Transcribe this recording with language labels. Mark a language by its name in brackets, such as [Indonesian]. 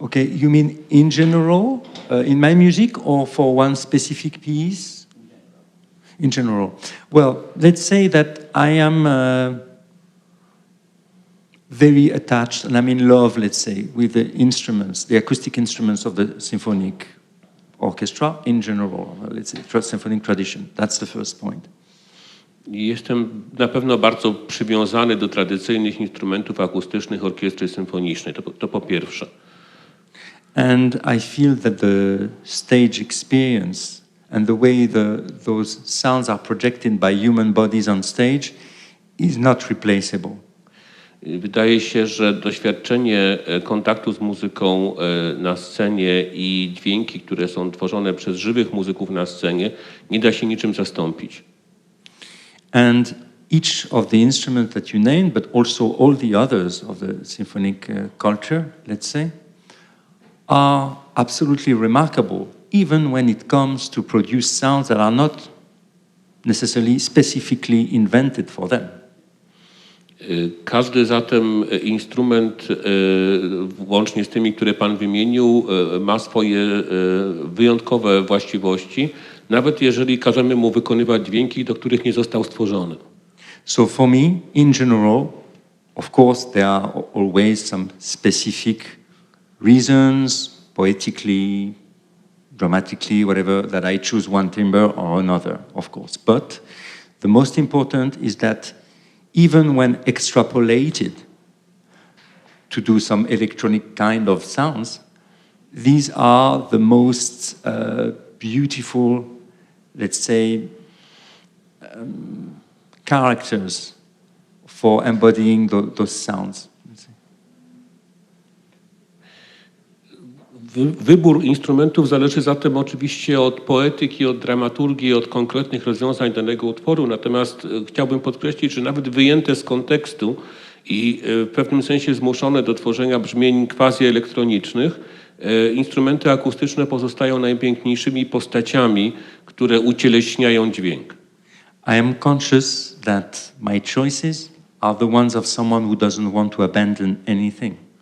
[English] You mean in general, in my music, or for one specific piece? In general. Well, let's say that I am very attached, and I'm in love, let's say, with the instruments, the acoustic instruments of the symphonic orchestra in general, let's say, symphonic tradition. That's the first point. [Polish] Jestem na pewno bardzo przywiązany do tradycyjnych instrumentów akustycznych orkiestry symfonicznej, to po pierwsze. [English] And I feel that the stage experience and the way those sounds are projected by human bodies on stage is not replaceable. [Polish] Wydaje się, że doświadczenie kontaktu z muzyką na scenie i dźwięki, które są tworzone przez żywych muzyków na scenie, nie da się niczym zastąpić. [English] And each of the instruments that you named, but also all the others of the symphonic culture, let's say, are absolutely remarkable, even when it comes to produce sounds that are not necessarily specifically invented for them. [Polish] Każdy zatem instrument, włącznie z tymi, które pan wymienił, ma swoje wyjątkowe właściwości, nawet jeżeli każemy mu wykonywać dźwięki, do których nie został stworzony. [English] So for me, in general, of course, there are always some specific reasons, poetically, dramatically, whatever, that I choose one timbre or another, of course. But the most important is that even when extrapolated to do some electronic kind of sounds, these are the most beautiful, let's say, characters for embodying those sounds. [Polish] Wybór instrumentów zależy zatem oczywiście od poetyki, od dramaturgii, od konkretnych rozwiązań danego utworu, natomiast chciałbym podkreślić, że nawet wyjęte z kontekstu i w pewnym sensie zmuszone do tworzenia brzmień quasi-elektronicznych, instrumenty akustyczne pozostają najpiękniejszymi postaciami, które ucieleśniają dźwięk. [English] I am conscious that my choices are the ones of someone who doesn't want to abandon anything.